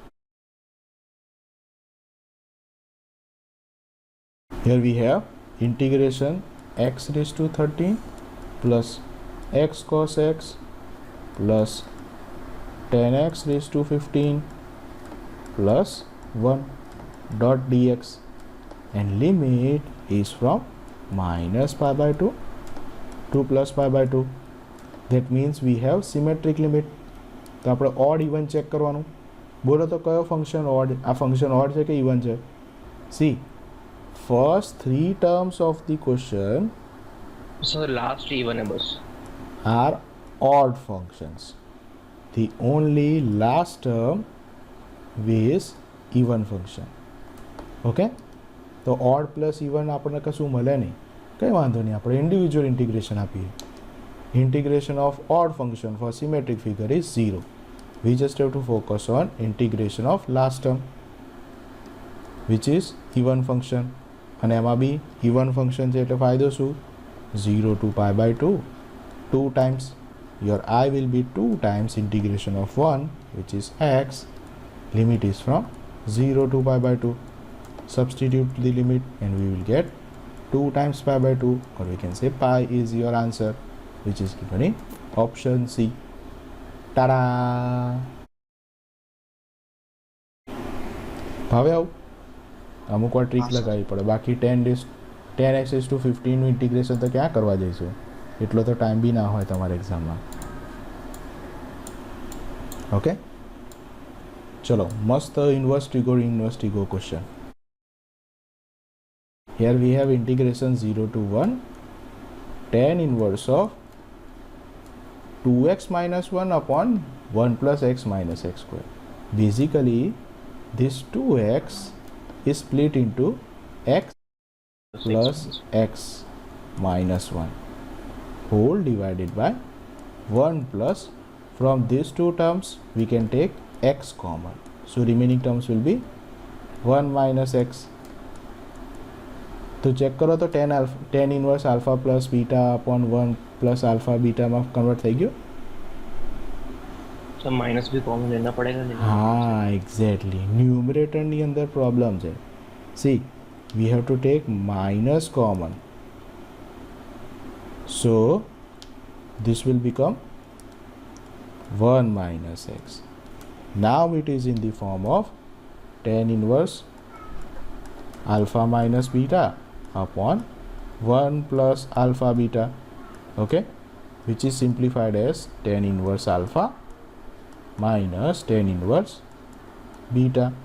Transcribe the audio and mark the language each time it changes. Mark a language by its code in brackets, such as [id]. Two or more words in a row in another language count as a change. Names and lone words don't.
[en] Here we have integration x raised to 13 plus x cos x plus 10x raised to 15 plus 1 dot dx, and limit is from minus pi by 2 to plus pi by 2. That means we have symmetric limit. [gu] તો આપણે [en] odd even [gu] ચેક કરવાનું. બોલો તો કયો ફંક્શન ઓડ? આ ફંક્શન ઓડ છે કે ઇવન છે? [en] સી first 3 terms of the question, so the last even numbers are odd functions. The only last term is even function. [gu] Okay, તો [en] odd plus even [gu] આપણને કશું મળે નહીં, કંઈ વાંધો નહીં, આપણે [en] individual integration [gu] આપીએ. [en] Integration of odd function for symmetric figure is 0. We just have to focus on integration of last term, which is even function. [gu] અને એમાં બી [en] even function [gu] છે એટલે ફાયદો શું? [en] 0 to pi by 2, 2 times. Your I will be 2 times integration of 1, which is x. Limit is from 0 to pi by 2. Substitute the limit and we will get 2 times pi by 2, or we can say pi is your answer, which is given in option C. Ta-da! [gu] ભાવે આવું અમુક વાર ટ્રીક લગાવી પડે, બાકી 10x/15 નું ઇન્ટિગ્રેશન તો ક્યાં કરવા જઈશું, એટલો તો ટાઈમ બી ના હોય તમારા એક્ઝામમાં. ઓકે, ચલો મસ્ત [en] inverse trigo question. Here we have integration 0 to 1 tan inverse of 2x minus 1 upon 1 plus x minus x square. Basically this 2x is split into x plus x minus 1 whole divided by 1 plus, from these two terms we can take x common, so remaining terms will be 1 minus x. [hi] तो चेक करो तो [en] tan inverse alpha plus beta upon 1 plus alpha beta [hi] में कन्वर्ट [gu] થઈ ગયો. [hi] तो माइनस भी कॉमन लेना पड़ेगा. [gu] हाँ [en] exactly, numerator [gu] ની અંદર પ્રોબ્લેમ છે. [en] See, we have to take minus common, so this will become 1 minus x. Now it is in the form of tan inverse alpha minus beta upon 1 plus alpha beta, okay, which is simplified as tan inverse alpha minus tan inverse beta.